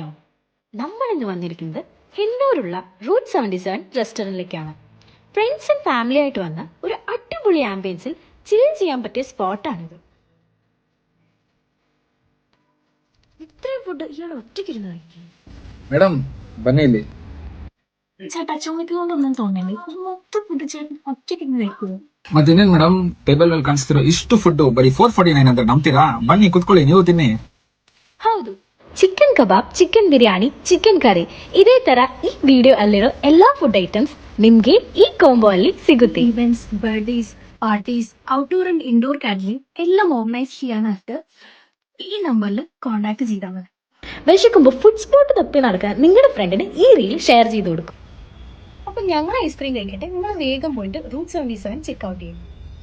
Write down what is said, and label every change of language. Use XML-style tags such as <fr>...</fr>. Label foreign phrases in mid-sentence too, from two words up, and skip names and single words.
<ml>നമ്മൾ ഇന്ന് വന്നിരിക്കുന്നത് ഹിന്ദൂരുള്ള റൂട്ട് 77 റെസ്റ്റോറൻറ്റിലേക്കാണ്.</ml> <en>friends and family</en> <ml>ആയിട്ട് വന്ന ഒരു അടിപൊളി ആംബിയൻസിൽ ചിൽ ചെയ്യാൻ പറ്റിയ സ്പോട്ടാണിത്. ഇത്രയും ഫുഡ് ഇയാൾ ഒറ്റയ്ക്കിരുന്ന് കഴിക്കും.</ml> <kn>ಮೇಡಮ್ ಬನ್ನಿ ಇಲ್ಲಿ.</kn> <ml>ചേട്ടാ ചോദിക്കുന്നതൊന്നും തോന്നില്ല, മൊത്തം ഫുഡ് ചേട്ടൻ ഒറ്റയ്ക്കിരുന്ന് കഴിക്കുമോ?</ml> <kn>ಮತ್ತಿನ್ನೇನ್ ಮೇಡಮ್ ಟೇಬಲ್ ಮೇಲೆ ಕಾಣಿಸ್ತಿರೋ ಇಷ್ಟು ಫುಡ್ ಬರೀ 449 ಅಂತ ನಂಬ್ತೀರಾ? ಬನ್ನಿ ಕುತ್ಕೊಳ್ಳಿ, ನೀವು ತಿನ್ನಿ. ಹೌದು, ಚಿಕನ್ ಕಬಾಬ್, ಚಿಕನ್ ಬಿರಿಯಾನಿ, ಚಿಕನ್ ಕರಿ, ಇದೇ ತರ ಈ ವಿಡಿಯೋ ಅಲ್ಲಿರೋ ಎಲ್ಲಾ</kn> <en>food items</en> <kn>ನಿಮ್ಗೆ ಈ ಕಾಂಬೋ ಅಲ್ಲಿ ಸಿಗುತ್ತೆ.</kn> <ml>ഇവന്റ്സ്, ബർത്ത്ഡേസ്, പാർട്ടീസ്,</ml> <en>outdoor and indoor catering</en> <ml>എല്ലാം ഓർഗനൈസ് ചെയ്യാനായിട്ട് ഈ നമ്പറിൽ കോൺടാക്ട് ചെയ്താൽ മതി. വിശക്കുമ്പോൾ</ml> <en>food spot</en> <ml>തപ്പി നടക്കാൻ നിങ്ങളുടെ ഫ്രണ്ടിന് ഈ</ml> <en>reel share</en> <ml>ചെയ്ത് കൊടുക്കും. അപ്പൊ ഞങ്ങൾ ഐസ്ക്രീം കഴിക്കട്ടെ, നിങ്ങൾ വേഗം പോയിട്ട് റൂട്ട് 77</ml> <en>check out</en> <ml>ചെയ്യും.</ml>